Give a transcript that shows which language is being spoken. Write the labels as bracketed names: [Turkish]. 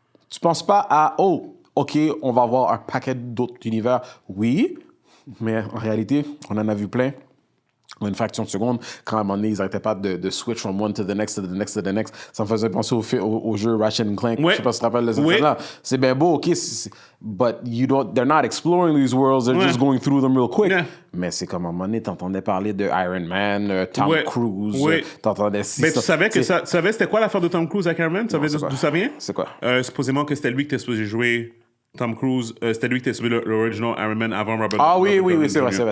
[French] Tu penses pas à « Oh, OK, on va voir un paquet d'autres univers. » Oui, mais en réalité, on en a vu plein. En une fraction de seconde, quand à un moment donné, ils n'arrêtaient pas de switch [English] from one to the next, [French] to the next, to the next. Ça me faisait penser au jeu Ratchet & Clank. Oui. Je sais pas si tu te rappelles de cette scène-là. C'est bien beau, [English] OK, but they're not exploring these worlds, they're just going through them real quick. Yeah. [French] Mais c'est comme à un moment donné, t'entendais parler de Iron Man, Tom Cruise, t'entendais... Mais tu savais que c'était quoi l'affaire de Tom Cruise avec Iron Man? Tu savais d'où ça vient? C'est quoi? Supposément que c'était lui qui était supposé jouer... Tom Cruise, c'était lui qui était supposé l'original Iron Man avant Robert. Ah oui, c'est Jr. vrai.